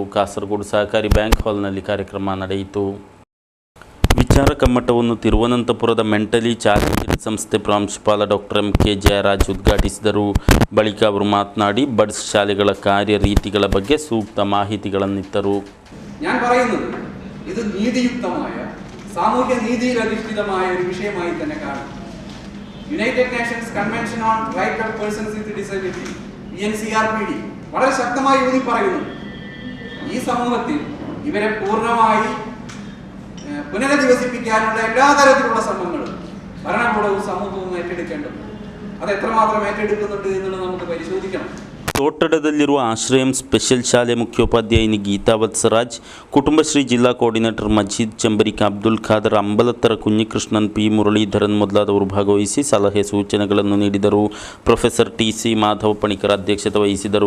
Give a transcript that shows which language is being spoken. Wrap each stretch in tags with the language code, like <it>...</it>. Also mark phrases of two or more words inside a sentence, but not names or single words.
<kn>ಕಾಸರಗೋಡು ಸಹಕಾರಿ ಬ್ಯಾಂಕ್ ಹಾಲ್ನಲ್ಲಿ ಕಾರ್ಯಕ್ರಮ ನಡೆಯಿತು. ವಿಚಾರ ಕಮ್ಮಟವನ್ನು ತಿರುವನಂತಪುರದ ಮೆಂಟಲಿ ಚಾಲೆಂಜ್ಡ್ ಸಂಸ್ಥೆ ಪ್ರಾಂಶುಪಾಲ ಡಾಕ್ಟರ್ ಎಂ ಕೆ ಜಯರಾಜ್ ಉದ್ಘಾಟಿಸಿದರು. ಬಳಿಕ ಅವರು ಮಾತನಾಡಿ ಬಡ್ಸ್ ಶಾಲೆಗಳ ಕಾರ್ಯರೀತಿಗಳ ಬಗ್ಗೆ ಸೂಕ್ತ ಮಾಹಿತಿಗಳನ್ನಿತ್ತರು.</kn> <ml>ഞാൻ പറയുന്നത് ഇത് നീതിയുക്തമായ സാമൂഹ്യ നീതിയിൽ അധിഷ്ഠിതമായ ഒരു വിഷയമായി തന്നെ കാണും. യുണൈറ്റഡ് നേഷൻസ് കൺവെൻഷൻ ഓൺ റൈറ്റ് ഓഫ് പേഴ്സൺസ് വിത്ത് ഡിസബിലിറ്റി UNCRPD വളരെ ശക്തമായി ഊന്നി പറയുന്നു, ഈ സമൂഹത്തിൽ ഇവരെ പൂർണ്ണമായി പുനരധിവസിപ്പിക്കാനുള്ള എല്ലാ തരത്തിലുള്ള ശ്രമങ്ങളും ഭരണകൂടവും സമൂഹവും ഏറ്റെടുക്കേണ്ടതുണ്ട്. അത് എത്രമാത്രം ഏറ്റെടുക്കുന്നുണ്ട് എന്നുള്ളത് നമുക്ക് പരിശോധിക്കണം.</ml> <kn>ತೋಟಡದಲ್ಲಿರುವ ಆಶ್ರಯಂ ಸ್ಪೆಷಲ್ ಶಾಲೆ ಮುಖ್ಯೋಪಾಧ್ಯಾಯಿನಿ ಗೀತಾ ವತ್ಸರಾಜ್, ಕುಟುಂಬಶ್ರೀ ಜಿಲ್ಲಾ ಕೋಆರ್ಡಿನೇಟರ್ ಮಜೀದ್ ಚಂಬರಿಕ, ಅಬ್ದುಲ್ ಖಾದರ್, ಅಂಬಲತ್ತರ ಕುഞ്ഞിಕೃಷ್ಣನ್, ಪಿ ಮುರಳೀಧರನ್ ಮೊದಲಾದವರು ಭಾಗವಹಿಸಿ ಸಲಹೆ ಸೂಚನೆಗಳನ್ನು ನೀಡಿದರು. ಪ್ರೊಫೆಸರ್ ಟಿ ಸಿ ಮಾಧವ ಪಣಿಕರ್ ಅಧ್ಯಕ್ಷತೆ ವಹಿಸಿದರು.</kn>